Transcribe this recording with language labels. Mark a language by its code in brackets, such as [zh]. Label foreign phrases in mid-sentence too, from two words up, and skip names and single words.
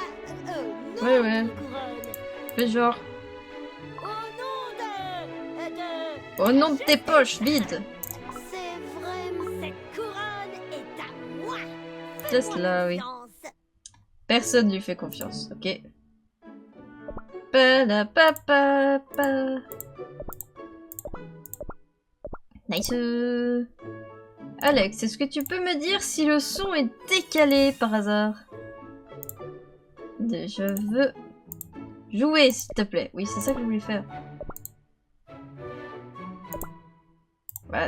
[fr] non, Ouais, ouais. couronne. Fais genre. Au nom de... Au nom de tes poches, vide. C'est vraiment... Cette couronne est à moi. C'est Fais-moi cela, oui. confiance. Personne lui fait confiance, ok. Pa-da-pa-pa-pa. Nice. Alex, est-ce que tu peux me dire si le son est décalé par hasard? Je veux jouer, s'il te plaît. Oui, c'est ça que je voulais faire. Voilà.